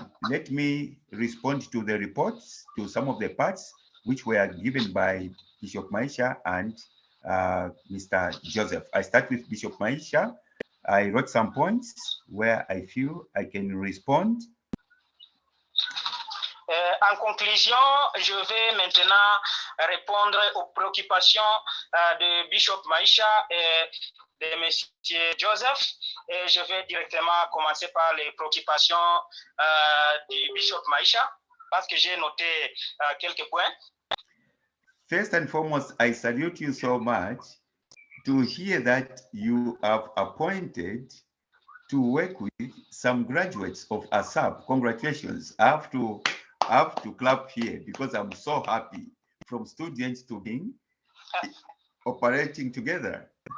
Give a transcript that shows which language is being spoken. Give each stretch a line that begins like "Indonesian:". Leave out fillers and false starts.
English: let me respond to the reports, to some of the parts which were given by Bishop Maisha and Mr. Joseph. I start with Bishop Maisha. I wrote some points where I feel I can respond.
French: En conclusion, je vais maintenant répondre aux préoccupations de Bishop Maisha et de Monsieur Joseph. Et je vais directement commencer par les préoccupations du Bishop Maisha, parce que j'ai noté quelques points.
English: First and foremost, I salute you so much to hear that you have appointed to work with some graduates of ASAP. Congratulations. I have to clap here because I'm so happy, from students to being operating together.